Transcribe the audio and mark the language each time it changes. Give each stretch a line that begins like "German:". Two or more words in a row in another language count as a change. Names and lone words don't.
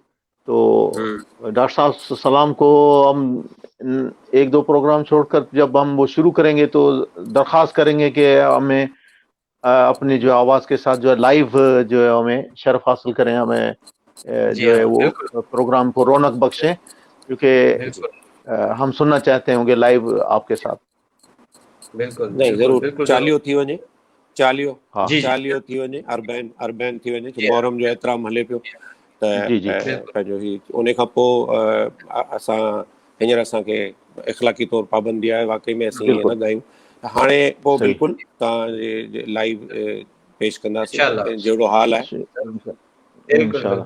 Urdu: تو ڈاکٹر صاحب سلام کو ہم ایک دو پروگرام چھوڑ کر جب ہم وہ شروع کریں گے تو درخواست کریں گے کہ ہمیں اپنی جو آواز کے ساتھ جو لائیو جو ہے ہمیں شرف حاصل کریں, ہمیں جو ہے وہ پروگرام کو رونق بخشیں, کیونکہ ہم سننا چاہتے ہوں گے لائیو آپ کے ساتھ. بالکل
Sindhi: نہیں ضرور چالیو تھی ونے, چالیو تھی ونے, اربین تھی ونے, محرم جو احترام ہلے पियो त पंहिंजो ही उन खां पोइ असां हींअर असांखे इख़लाक़ी तौरु पाबंदी आहे, वाक़ई में असीं ईअं न ॻायूं. हाणे पोइ बिल्कुलु तव्हांजे लाइव पेश कंदासीं जहिड़ो हाल आहे. बिल्कुलु बिल्कुलु.